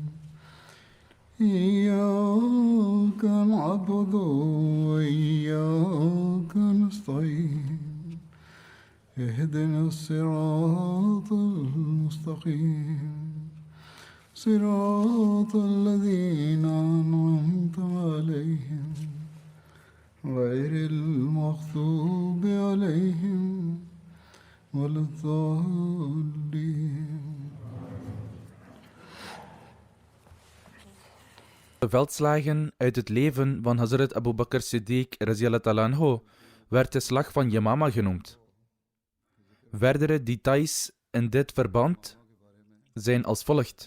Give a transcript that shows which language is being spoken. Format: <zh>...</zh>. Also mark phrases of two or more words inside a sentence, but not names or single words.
<ar>إياك نعبد وإياك نستعين اهدنا الصراط المستقيم صراط الذين أنعمت عليهم غير المغضوب عليهم ولا الضالين.</ar> <nl>De veldslagen uit het leven van Hazrat Abu Bakr Siddiq</nl> <ar>رضي الله عنه</ar> <nl>werd de slag van Yamama genoemd. Verdere details in dit verband zijn als volgt.</nl>